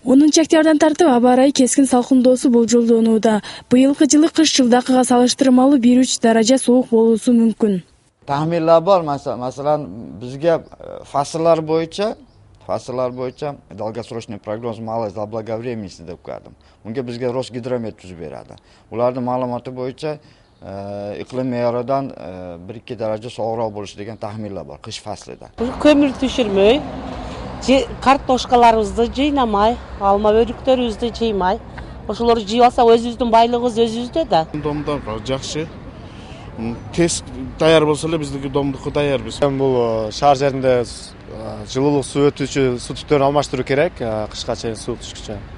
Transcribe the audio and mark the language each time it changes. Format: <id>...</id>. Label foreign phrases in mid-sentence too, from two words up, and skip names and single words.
<ky>20 октябрдан тартып аба ырайы кескин салкындоосу болжолдонууда. Быйылкы жылы кыш жылдакыга салыштырмалуу 1-3 даража суук болуусу мүмкүн.</ky> <uz>Tahminler var. Masalan bizga fasllar bo'yicha</uz> <ru>долгосрочный прогноз малый заблаговременности</ru> <uz>deb qo'ydim. Bunga bizga Rosgidromet tuzib beradi. Ularning ma'lumoti bo'yicha iqlim me'yoridan 1-2 daraja sovuqroq bo'lishi degan taxminlar bor qish faslida.</uz> <ky>Көмүр түшүрмөй, kartoşkalarыбызды жыйнамай, алма өрүктөрүбүздү жыймай, ошолорду жыйып алсак өзүбүздүн байлыгыбыз өзүбүздө да. Домдор жакшы. Тез даяр болсо эле биздики домдуку даярбыз. Бул шаар жеринде жылуулук суу өтүүчү суу түптөрүн алмаштыруу керек, кышка чейин суу түшкүчө.</ky>